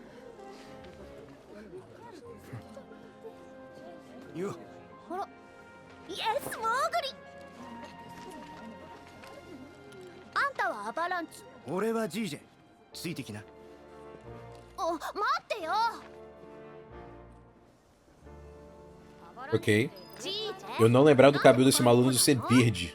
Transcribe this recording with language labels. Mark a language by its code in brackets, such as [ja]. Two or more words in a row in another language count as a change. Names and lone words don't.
[ja] あら、イエスモーグリ。あんたはアバランチ。俺は G ジェ。ついてきな。お、待ってよ。 [pt] Ok. Eu não lembrava do cabelo desse maluco ser verde.